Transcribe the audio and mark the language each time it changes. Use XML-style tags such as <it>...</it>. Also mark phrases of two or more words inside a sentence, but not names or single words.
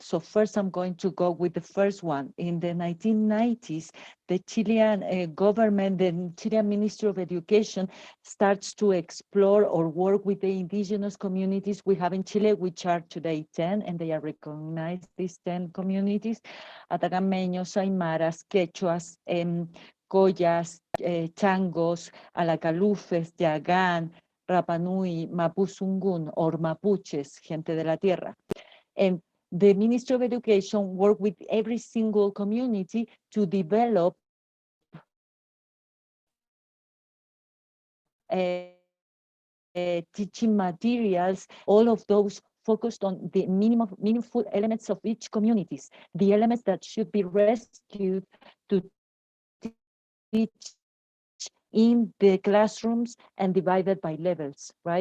<en>So first, I'm going to go with the first one. In the 1990s, the Chilean government, the Chilean Ministry of Education, starts to explore or work with the indigenous communities we have in Chile, which are today 10, and they are recognized, these 10 communities: Atacameños, Aymaras, Quechuas, Collas, Changos, Alacalufes, Yagán, Rapa Nui, Mapuzungun, or Mapuches,</en> <es>gente de la tierra.</es> <en>And the Ministry of Education worked with every single community to develop teaching materials, all of those focused on the meaningful elements of each communities, the elements that should be rescued to teach in the classrooms and divided by levels, right?</en>